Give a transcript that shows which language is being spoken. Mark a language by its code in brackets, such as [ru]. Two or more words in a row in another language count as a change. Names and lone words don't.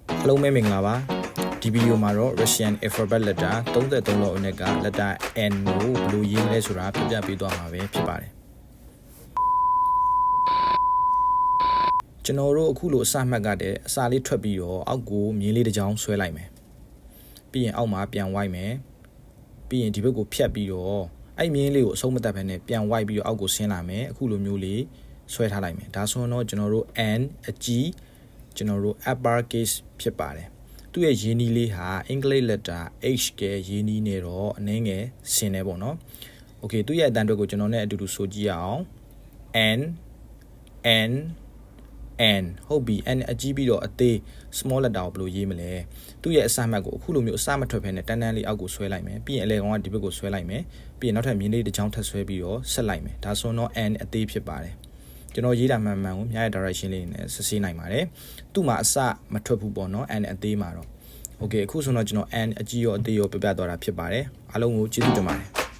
[my] Hello မဲမင်္ဂလာပါဒီဗီဒီယိုမှာတော့ [en] Russian alphabet letter [my] 33 လောက်အနက်က [en] letter N [my] ကိုဘယ်လိုရေးမလဲဆိုတာပြပြပေးသွားမှာပဲဖြစ်ပါတယ်ကျွန်တော်တို့ အခုလိုအစမှတ်ကတဲ့အစာလေးထွက်ပြီးတော့အောက်ကိုမြင်းလေးတစ်ကြောင်းဆွဲလိုက်မယ်ပြီးရင်အောက်မှာပြန်ဝိုက်မယ်ပြီးရင်ဒီဘက်ကိုဖြတ်ပြီးတော့အဲ့မြင်းလေးကိုအဆုံးမတက်ဘဲနဲ့ပြန်ဝိုက်ပြီးတော့အောက်ကိုဆင်းလာမယ်အခုလိုမျိုးလေးဆွဲထားလိုက်မယ်ဒါဆိုတော့ကျွန်တော်တို့ N အကြီးကျွန်တော်တို့ [en] upper case [my] ဖြစ်ပါတယ်သူ့ရဲ့ရင်းနှီးလေးဟာအင်္ဂလိပ် [en] letter H [my] ကရင်းနှီးနေတော့အနည်းငယ်ဆင်းနေပေါ့နော် Okay သူ့ရဲ့အတန်အတွက်ကိုကျွန်တော်နဲ့အတူတူဆိုကြည့်ရအောင် N ဟုတ်ပြီ N အကြီးပြီးတော့အသေး [en] small letter [my] ကိုဘယ်လိုရေးမလဲသူ့ရဲ့အစမှတ်ကိုအခုလိုမျိုးအစမထွက်ဖ ೇನೆ တန်းတန်းလေးအောက်ကိုဆွဲလိုက်မယ်ပြီးရင်အလဲကောင်ကဒီဘက်ကိုဆွဲလိုက်မယ်ပြီးရင်နောက်ထပ်မြင်းလေးတစ်ချောင်းထပ်ဆွဲပြီးတော့ဆက်လိုက်မယ်ဒါဆိုတော့ N အသေးဖြစ်ပါတယ်ကျွန်တော်ရေးတာမှန်ကိုမြားရဲ့ direction လေးနဲ့စစ်ဆေးနိုင်ပါတယ်သူ့မှာအစမထွက်ဘူးပေါ့နော် N အသေးမှာတော့ Okay အခုဆိုတော့ကျွန်တော် N အကြီးရောအသေးရောပြပြသွားတာဖြစ်ပါတယ်အားလုံးကိုကျေးဇူးတင်ပါတယ်